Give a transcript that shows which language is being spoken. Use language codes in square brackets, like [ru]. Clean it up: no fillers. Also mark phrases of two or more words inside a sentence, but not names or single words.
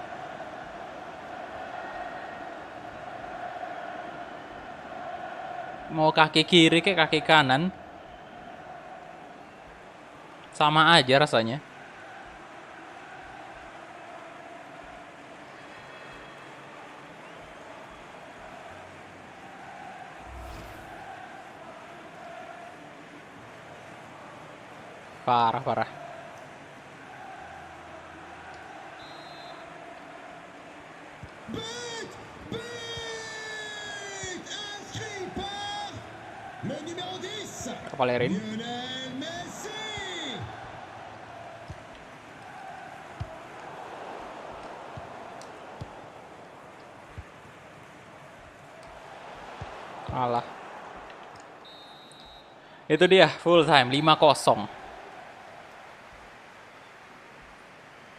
[id] Mau kaki kiri kayak kaki kanan, sama aja rasanya. Parah. [fr] But inscrit par le numéro 10, Kepalerin. Lionel Messi. [id] Alah. Itu dia [en] full time [id] 5-0.